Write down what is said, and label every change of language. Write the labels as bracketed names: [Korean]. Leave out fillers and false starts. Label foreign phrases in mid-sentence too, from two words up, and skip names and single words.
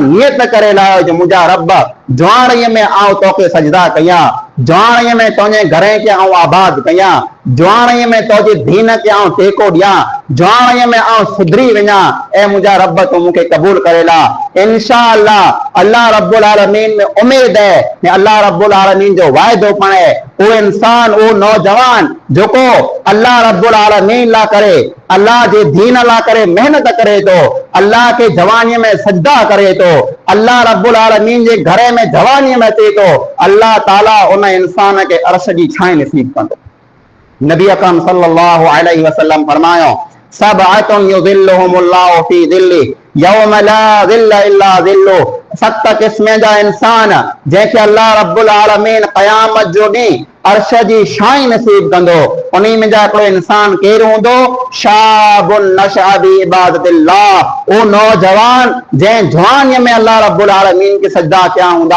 [Sindhi] नियत करे लायो जो मुंहिंजा रब जवानीअ में आउं तोखे सजदा कयां जवानीअ में तुंहिंजे घर खे आउं आबाद कयां जवानीअ में तुंहिंजी दीन खे आउं टेको ॾियां जवानीअ में आउं सुधरी वञा ऐं मुंहिंजा रब तूं मूंखे क़बूल करे ला [Arabic] إن شاء الله [Sindhi] अल्लाह रब्बुल आलमीन में उमेद है ने अल्लाह रब्बुल आलमीन जो वायदो पण है वो इंसान वो नौजवान जेको अल्लाह रब्बुल आलमीन ला करे अल्लाह जे दीन ला करे मेहनत करे तो अल्लाह के जवानीअ में सजदा करे तो अल्लाह रब्बुल आलमीन जे घर में जवानीअ में अचे तो अल्लाह ताला उन इंसान के अर्श जी छांव नसीब कंदो नबी अकरम [Arabic] صلى الله عليه وسلم [Sindhi] फरमायो [Arabic] سبعة يظلهم الله في ظله يوم لا ظل إلا ظله [Sindhi] सत क़िस्म जा इंसान जंहिंखे अल्लाह रब्बुल आलमीन क़यामत जो ॾींहुं अर्श जी शाई नसीब कंदो। उन्ही में जा हिकिड़ो इंसान केरु हूंदो? [Arabic] شاب نشأ بعبادة الله, [Sindhi] ओ नौजवान जंहिं जवानीअ में अल्लाह रब्बुल आलमीन खे सजदा कया हूंदा।